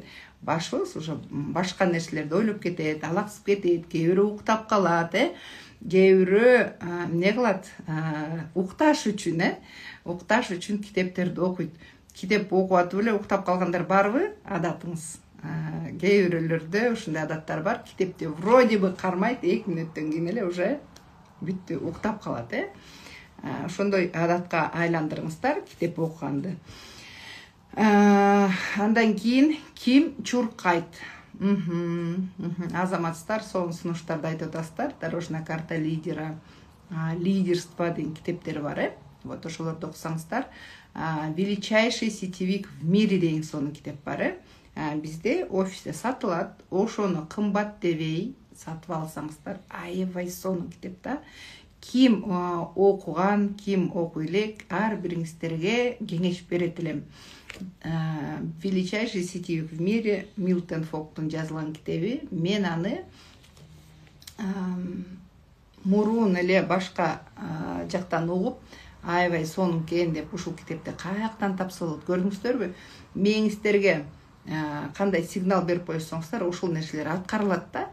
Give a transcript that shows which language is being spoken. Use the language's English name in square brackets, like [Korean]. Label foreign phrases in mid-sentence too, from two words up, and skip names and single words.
[Kyrgyz] Башыбыз уже башка нерселерди ойлоп кетет, алаксып кетет, кээ бирөө уктап калат, кээ бирөө эмне кылат? Укташ үчүн китептерди окуйт. Китеп окуп атып эле уктап калгандар барбы? Адатыңыз. Кээ бирөөлөрдө ушундай адаттар бар. Китепти [Russian] вроде бы [Kyrgyz] кармайт, 2 мүнөттөн кийин эле уже бүттү, уктап калат, Ошондой адатка айландырыңыздар китеп окуганды. Андан кийин ким чуркайт? Азаматсыздар сонун сунуштарды айтып атасыздар. [Russian] Дорожная карта лидера, [Kyrgyz] лидерство деген китептер бар, Вот ошолорду окусаңыздар. [Russian] Величайший сетевик в мире [Kyrgyz] деген сонун китеп бар, Бизде офисте сатылат. Ошону кымбат дебей сатып алсаңыздар, аябай сонун китеп да. Ким окуган, ким окуй элек, ар бириңиздерге кеңеш берет элем. [Russian] Величайший сетевик в мире, [Kyrgyz] Милтон Фоктун жазылган китеби. Мен аны мурун эле башка жактан угуп, аябай сонун экен деп ушул китепти каяктан тапса болот, көрдүңүздөрбү? Мээңиздерге кандай сигнал берип койсоңуздар ошол нерселер аткарылат да.